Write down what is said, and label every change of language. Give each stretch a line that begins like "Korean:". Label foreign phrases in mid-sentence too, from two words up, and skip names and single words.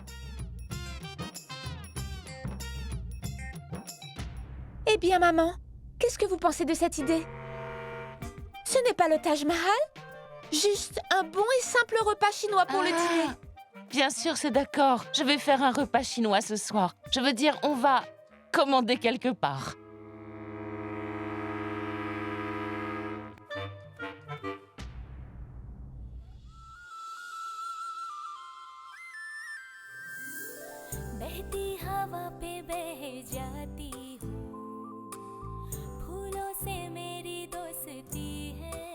French: Eh bien, maman, qu'est-ce que vous pensez de cette idée? Ce n'est pas le Taj Mahal, juste un bon et simple repas chinois pour le dîner. Bien sûr, c'est d'accord. Je vais faire un repas chinois ce soir. Je veux dire, on va commander quelque part.
Hindi: बहती हवा पे बह जाती हूँ फूलों से मेरी दोस्ती है